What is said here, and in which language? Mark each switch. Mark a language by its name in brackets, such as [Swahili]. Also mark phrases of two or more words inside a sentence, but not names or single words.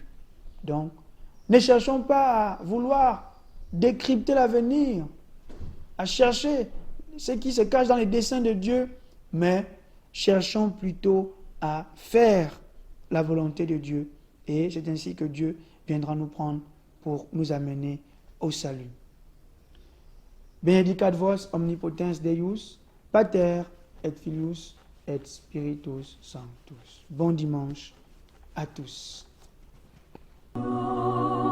[French] Donc, ne cherchons pas à vouloir décrypter l'avenir, à chercher ce qui se cache dans les desseins de Dieu, mais cherchons plutôt à faire la volonté de Dieu. Et c'est ainsi que Dieu viendra nous prendre pour nous amener au salut. [Latin] Benedicat vos omnipotens Deus, Pater et Filius et Spiritus Sanctus. [French] Bon dimanche à tous.